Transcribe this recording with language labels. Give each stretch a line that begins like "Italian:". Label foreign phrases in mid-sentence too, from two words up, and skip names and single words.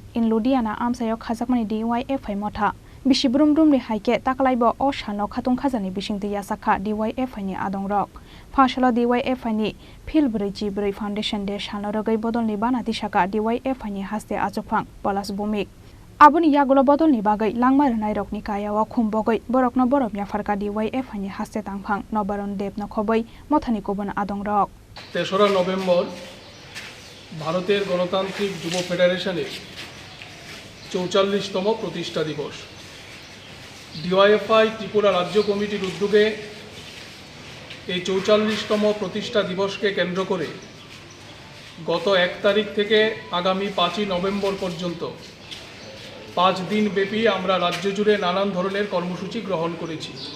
Kok Borok: in Ludhiana amsayo khajakmani DYFI motha bishi brumdum ni haike taklaibo o Salno khatung khajani bishingti Tisakha DYFI ni adongrok Fashala DYFI ni Filbri Jibri Foundation de Salno Rugwi Bodolni Bana Tisakha DYFI ni Haste Achukphang Palash Bhowmik Aboni Yakulo Bodolni bagai langmar nairokni kayawo khumbogoi borokno boromia farka DYFI ni Haste tangphang nobaron debno khoboi Mothani kubona adongrok
Bangla: 3 নভেম্বর ভারতের গণতান্ত্রিক যুব ফেডারেশনের 44তম প্রতিষ্ঠা দিবস DYFI ত্রিপুরা রাজ্য কমিটির উদ্যোগে এই 44তম প্রতিষ্ঠা দিবসকে কেন্দ্র করে গত 1 তারিখ থেকে আগামী 5 নভেম্বর পর্যন্ত 5 দিন ব্যাপী আমরা রাজ্য জুড়ে নানান ধরনের কর্মসূচি গ্রহণ করেছি।